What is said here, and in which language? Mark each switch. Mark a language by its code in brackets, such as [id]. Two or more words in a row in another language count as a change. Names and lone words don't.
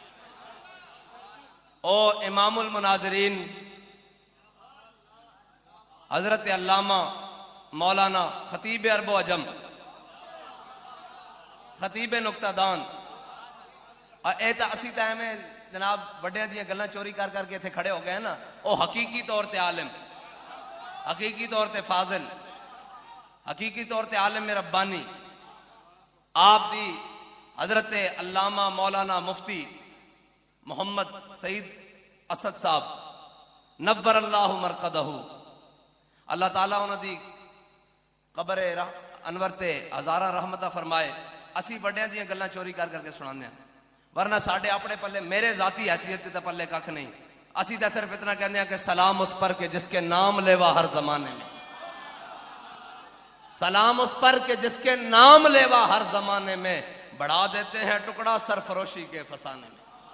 [pa] او امام المناظرین حضرت علامہ مولانا خطیب عرب و عجم خطیب نکتہ دان اے تا اسی ٹائم میں جناب بڑے دیاں گلاں چوری کر کر کے تھے کھڑے ہو گئے نا او حقیقی طور تے عالم حقیقی طور تے فاضل حقیقی طور تے عالم ربانی آپ دی حضرت علامہ مولانا مفتی محمد سعید اسد صاحب [ar] نور اللہ مرقدہ [pa] اللہ تعالیٰ انہوں دی قبر انور تے ہزارہ رحمتہ فرمائے اسی بڑیاں دیاں گلاں چوری کر کر کے سنانے ہیں ورنہ ساڈے اپنے پلے میرے ذاتی حیثیت کے پلے کھ نہیں. [ur] اسی تو صرف اتنا کہتے ہیں کہ سلام اس پر کہ جس کے نام لیوا ہر زمانے میں. سلام اس پر کہ جس کے نام لیوا ہر زمانے میں. بڑھا دیتے ہیں ٹکڑا سرفروشی کے فسانے میں.